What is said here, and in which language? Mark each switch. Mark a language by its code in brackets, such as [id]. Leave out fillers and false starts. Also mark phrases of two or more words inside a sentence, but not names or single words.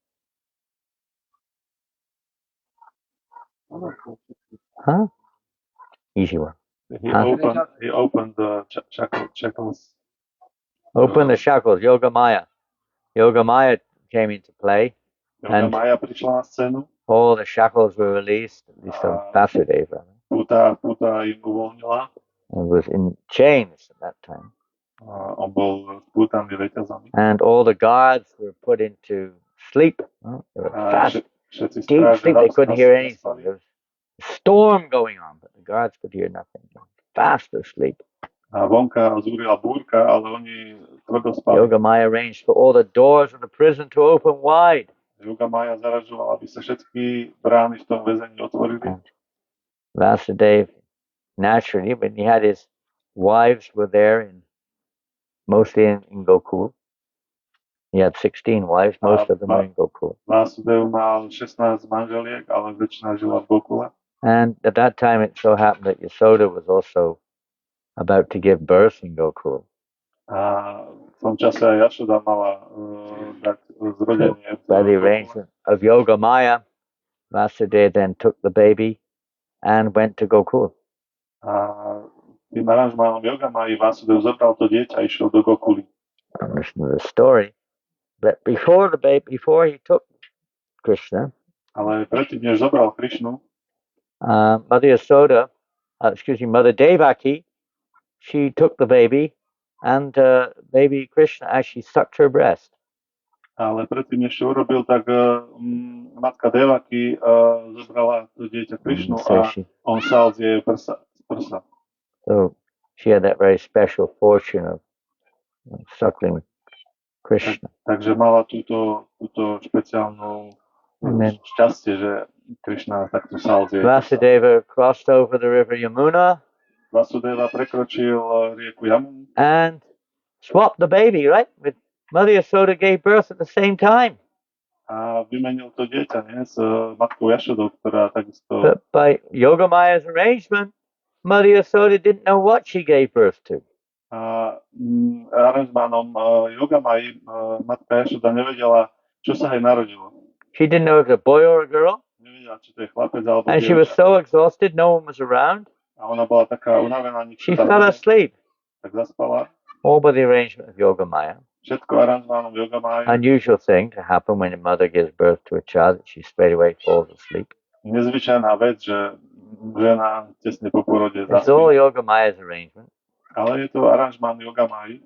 [en] Huh? Easy one. He opened the shackles. Open the shackles. Yogamaya. Yogamaya came into play. [sk] Yogamaya prišla na scénu. [en] All the shackles were released, at least on Vasudeva. [sk] Puta im uvoľnila. [en] And was in chains at that time. [sk] On bol spútaný reťazami. [en] And all the guards were put into sleep. They were fast, deep sleep. They couldn't hear anything. There was a storm going on, but the guards could hear nothing. Fast asleep. [sk] A vonka zúrila búrka, ale oni tvrdo spali. [en] Yogamaya arranged for all the doors of the prison to open wide. [sk] Yogamaya zaražovala, aby sa všetky brány v tom väzení otvorili. [en] And Vasudeva, naturally, when he had his wives were there, mostly in Gokul. He had 16 wives, most of them were in Gokul. [sk] Vasudev mal 16 manželiek, ale väčšina žila v Gokule. [en] And at that time it so happened that Yasoda was also about to give birth in Gokul. [sk] A v tom čase aj Jašoda mala dať zrodenie. [en] By the arrangement of Yogamaya, Vasudeva then took the baby and went to Gokul. [sk] A tým aranžmánom Yogamaji Vasudev zobral to dieťa a išiel do Gokuly. [en] Listen to the story. But before he took Krishna, [sk] ale predtým, než zobral Krishnu, [en] Mother Devaki, she took the baby, and baby Krishna actually sucked her breast. [sk] Ale predtým, než to urobil, tak matka Devaki zobrala to dieťa Krishnu a on sal z jej prsa. [en] So she had that very special fortune of suckling Krishna. [sk] Takže mala túto špeciálnu šťastie, že Krishna takto sal z jej prsa. [en] Vasudeva crossed over the river Yamuna. [sk] Vasudeva prekročil rieku Yamunu. [en] And swapped the baby, right? With Mother Yasoda gave birth at the same time. [sk] A vymenil to dieťa, nie? S matkou Jašodou, ktorá takisto... [en] But by Yogamaya's arrangement, Mother Yasoda didn't know what she gave birth to. [sk] A aranžmánom Yogamaji matka Jašoda nevedela, čo sa jej narodilo. [en] She didn't know if it was a boy or a girl. [sk] Nevedela, či to je chlapec alebo [en] and she was so exhausted, no one was around. [sk] A ona bola taká unavená, [en] she fell asleep. [sk] Tak zaspala. [en] All by the arrangement of Yogamaya. [sk] Všetko aranžmánom Yogamaya. [en] Unusual thing to happen when a mother gives birth to a child, that she straight away falls asleep. [sk] Nezvyčajná vec, že žena tesne po porode zaspí. [en] It's all Yogamaya's arrangement. [sk] Ale je to aranžmán Yogamaji.